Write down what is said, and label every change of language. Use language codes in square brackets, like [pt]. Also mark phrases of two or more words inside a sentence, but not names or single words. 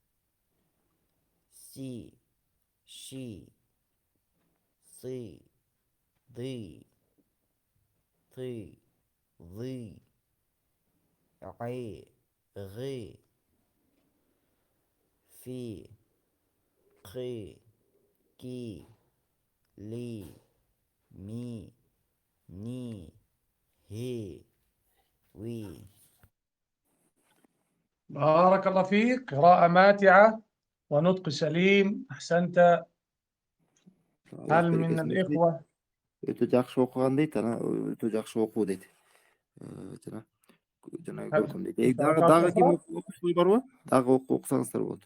[ar] سي شي صي ضي طي ضي عي غي في قي كي لي مي ني هي وي. بارك الله فيك. قراءة ماتعة ونطق سليم. أحسنت. هل من الإخوة؟ [ky] Өтө жакшы окуган дейт, ана өтө жакшы окуу дейт. Жана көргөм дейт. Дагы ким окушуй барбы? Дагы окусаңыздар болот.